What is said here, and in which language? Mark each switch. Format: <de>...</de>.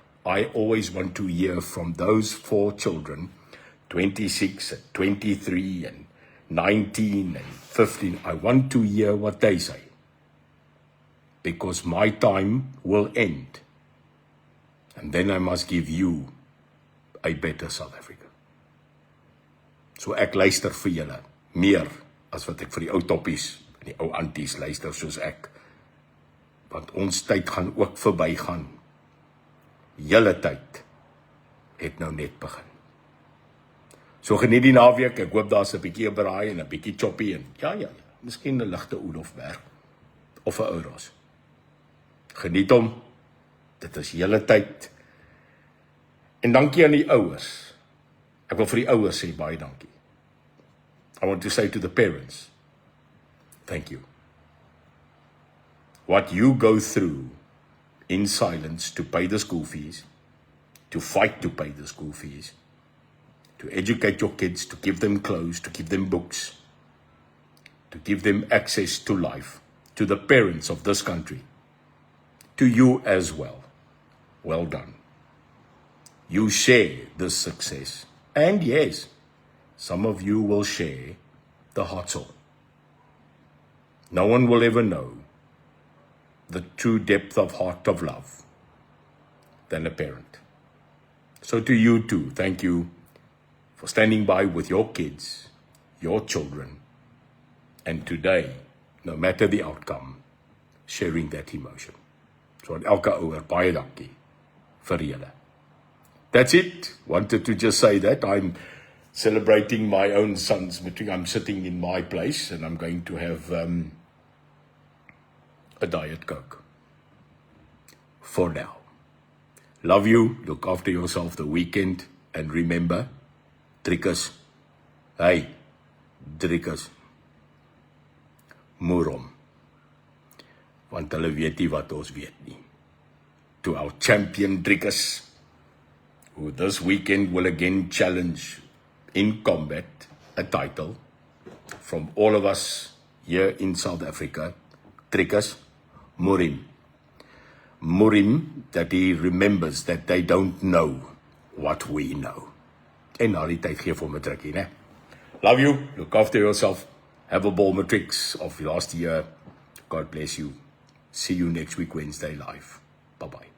<en>I always want to hear from those 4 children, 26, and 23, and 19 and 15, I want to hear what they say. Because my time will end. And then I must give you a better South Africa.</en> <af>So ek luister vir julle meer as wat ek vir die ou toppies en die ou anties luister soos ek. Want ons tyd gaan ook verbygaan. Julle tyd het nou net begin. So geniet die naweek, ek hoop daar's 'n bietjie braai en 'n bietjie choppy en ja, miskien 'n ligte Olofberg of 'n Ouros. Geniet hom, dit is julle tyd. En dankie aan die ouers. Ek wil vir die ouers sê baie dankie.</af> <en>I want to say to the parents, thank you. What you go through in silence to pay the school fees, to fight to pay the school fees, to educate your kids, to give them clothes, to give them books, to give them access to life, to the parents of this country, to you as well. Well done. You share this success, and yes, some of you will share the hot soul. No one will ever know the true depth of heart of love than a parent. So to you too, thank you for standing by with your kids, your children, and today, no matter the outcome, sharing that emotion.</en> <af>So aan elke ouer, baie dankie vir julle.</af> <en>That's it. Wanted to just say that I'm celebrating my own son's matric. I'm sitting in my place and I'm going to have a Diet Coke. For now. Love you. Look after yourself the weekend. And remember, Driekus. Hey, Driekus. Moerom.</en> <af>Want hulle weet nie wat ons weet nie.</af> <en>To our champion Driekus, who this weekend will again challenge in combat a title from all of us here in South Africa, Driekus, Moerim. Moerim, that he remembers that they don't know what we know.</en> <af>En na die tyd gee vir hom 'n drukkie, né?</af> <en>Love you, look after yourself, have a ball matrix of last year. God bless you. See you next week, Wednesday live. Bye-bye.</en>